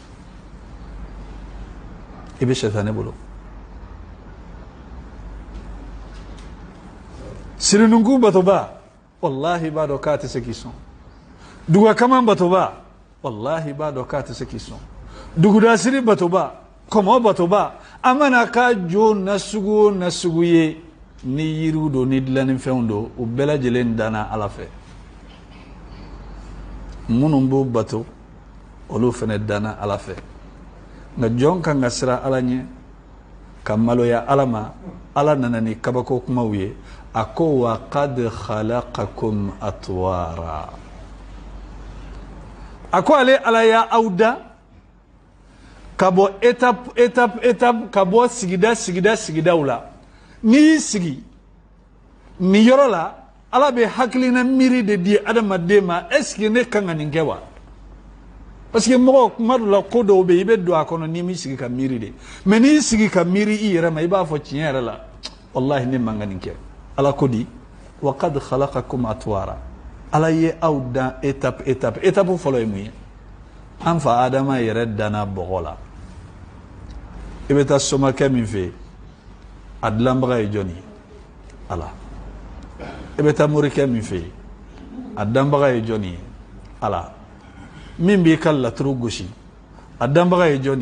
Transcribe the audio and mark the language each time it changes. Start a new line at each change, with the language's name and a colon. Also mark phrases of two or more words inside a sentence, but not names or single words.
Bambara: i bɛ sɛtanɛ bolo sirinunkun batoba wallahi b'a dɔn k'a tɛ se k'i sɔn dugakaman batoba wallahi b'a dɔn k'a tɛ se k'i sɔn dugudasiri batoba kɔmɔ batoba a mana k'a jo nasugu o nasugu ye ni yiriw don ni dilanninfɛnw don u bɛɛ lajɛlen danna ala fɛ minnu b'u bato olu fana danna ala fɛ nka jɔn kan ka siran ala ɲɛ ka maloya ala ma ala nana ni kabako kumaw ye a ko
Arabic: وقد خلقكم أطوارا
Bambara: a ko ale ala y'a aw da ka bɔ étape ka bɔ sigidaw la n'i y'i sigi nin yɔrɔ la ala bɛ hakilina miiri de di adamaden ma
French: est-ce que
Bambara: ne kan ka nin kɛ wa
French: parce que
Bambara: mɔgɔ kuma dɔ la ko dɔw bɛ yen i bɛ don a kɔnɔ n'i m'i sigi ka miiri de mais n'i y'i sigi ka miiri i yɛrɛ ma i b'a fɔ tiɲɛ yɛrɛ la wallahi ne man ka nin kɛ ala ko di
Arabic: وقد خلقكم أطوارا
Bambara: ala ye aw dan étape fɔlɔ ye mun ye an fa adama yɛrɛ danna bɔgɔ la i bɛ taa somakɛ min fɛ yen a dilanbaga ye jɔn ye ala i bɛ taa morikɛ min fɛ yen a danbaga ye jɔn ye ala min b'i ka laturu gosi a danbaga ye jɔn